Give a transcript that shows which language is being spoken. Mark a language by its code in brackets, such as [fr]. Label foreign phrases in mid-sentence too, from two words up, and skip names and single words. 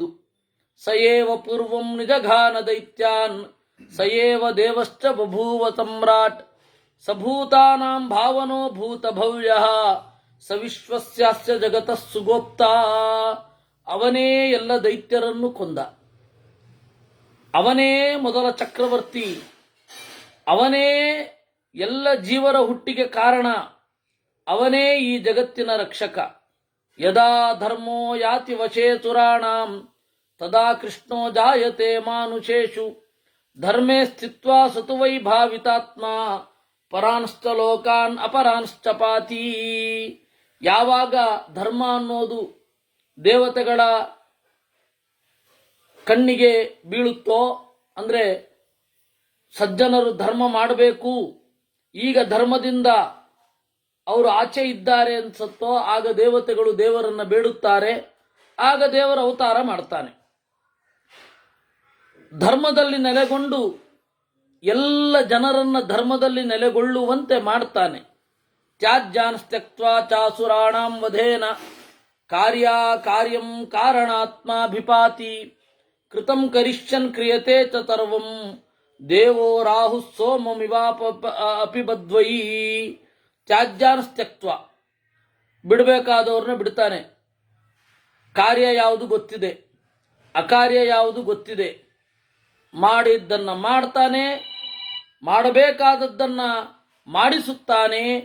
[sa] ಸಯೇವ ಪೂರ್ವಂ ನಿಜಘಾನ ದೈತ್ಯಾನ್ ಸಯೇವ ದೇವಶ್ಚ ಬಭೂವ ಸಮ್ರಾಟ್ ಸಭೂತಾನಾಂ ಭಾವನೋ ಭೂತ ಭವ್ಯ ಸವಿಶ್ವಸ್ಯಾಸ್ಯ ಜಗತಃ ಸುಗೋಪ್ತಾ. [kn] ಅವನೇ ಎಲ್ಲ ದೈತ್ಯರನ್ನು ಕೊಂದ. ಅವನೇ ಮೊದಲ ಚಕ್ರವರ್ತಿ. ಅವನೇ ಎಲ್ಲ ಜೀವರ ಹುಟ್ಟಿಗೆ ಕಾರಣ. ಅವನೇ ಈ ಜಗತ್ತಿನ ರಕ್ಷಕ. [sa] ಯದಾ ಧರ್ಮೋ ಯಾತಿ ವಶೇ ಸುರಾಣಾಂ ತದಾ ಕೃಷ್ಣೋ ಜಾಯತೆ ಮಾನುಷೇಷು ಧರ್ಮೇ ಸ್ಥಿತ್ವಾ ಸತು ವೈ ಭಾವಿತಾತ್ಮ ಪರಾಂಶ್ಚ ಲೋಕಾನ್ ಅಪರಾಂಶ್ಚ ಪಾತಿ. [kn] ಯಾವಾಗ ಧರ್ಮ ಅನ್ನೋದು ದೇವತೆಗಳ ಕಣ್ಣಿಗೆ ಬೀಳುತ್ತೋ, ಅಂದ್ರೆ ಸಜ್ಜನರು ಧರ್ಮ ಮಾಡಬೇಕು, ಈಗ ಧರ್ಮದಿಂದ ಅವರು ಆಚೆ ಇದ್ದಾರೆ ಅನ್ಸತ್ತೋ, ಆಗ ದೇವತೆಗಳು ದೇವರನ್ನ ಬೇಡುತ್ತಾರೆ. ಆಗ ದೇವರ ಅವತಾರ ಮಾಡ್ತಾನೆ. ಧರ್ಮದಲ್ಲಿ ನೆಲೆಗೊಂಡು ಎಲ್ಲ ಜನರನ್ನ ಧರ್ಮದಲ್ಲಿ ನೆಲೆಗೊಳ್ಳುವಂತೆ ಮಾಡ್ತಾನೆ. [sa] ತ್ಯಾಜ್ಯಾನ್ ತ್ಯಕ್ತ್ವಾ ಚಾಸುರಾಣಾಂ ವಧೇನ ಕಾರ್ಯಂ ಕಾರಣಾತ್ಮಾಭಿಪಾತಿ ಕೃತಂ ಕರಿಷ್ಯನ್ ಕ್ರಿಯತೆ ಚ ಸರ್ವಂ ದೇವೋ ರಾಹು ಸೋಮಮಿವಾಪ ಅಪಿಬದ್ವೈ. ತ್ಯಾಜ್ಯಾನ್ ತ್ಯಕ್ತ್ವ, [kn] ಬಿಡಬೇಕಾದವ್ರನ್ನ ಬಿಡ್ತಾನೆ. ಕಾರ್ಯ ಯಾವುದು ಗೊತ್ತಿದೆ, ಅಕಾರ್ಯ ಯಾವುದು ಗೊತ್ತಿದೆ. ಮಾಡಿದ್ದನ್ನ ಮಾಡ್ತಾನೆ, ಮಾಡಬೇಕಾದದ್ದನ್ನ ಮಾಡಿಸುತ್ತಾನೆ.